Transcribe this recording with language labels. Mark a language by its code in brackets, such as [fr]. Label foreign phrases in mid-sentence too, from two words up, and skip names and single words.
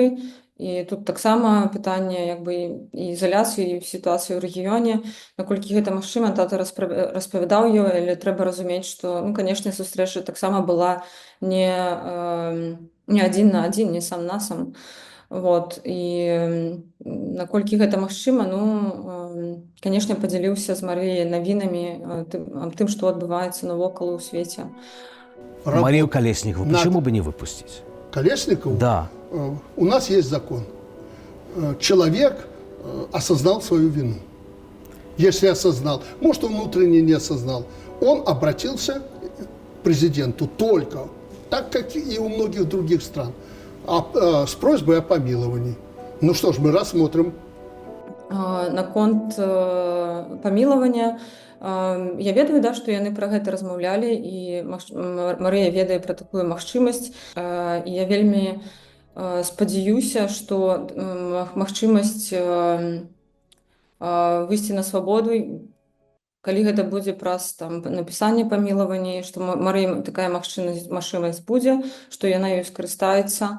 [be] І тут таксама пытанне як бы і ізаляцыі, і сітуацыі ў рэгіёне, наколькі гэта магчыма, тата распавядаў ёй, але трэба разумець, што, ну, канешне, сустрэча таксама была не адзін на адзін, не сам на сам. Вот. І наколькі гэта магчыма, ну, канешне, падзяліўся з Марыяй навінамі аб тым, што адбываецца навокал у свеце. [ru] Марию Колесникову почему бы не выпустить? Колесникову? Да. У нас есть закон. Человек осознал свою вину. Если осознал, может, он внутренне не осознал, он обратился к президенту только, так как и у многих других стран, с просьбой о помиловании. Ну что ж, мы рассмотрим. [be] Наконт памілавання, я ведаю, да, што яны пра гэта размаўлялі, і Марыя ведае пра такую магчымасць. І я вельмі спадзяюся, што магчымасць выйсці на свабоду, калі гэта будзе праз напісанне памілавання, што Марыя такая магчымасць будзе, што яна ёй скарыстаецца.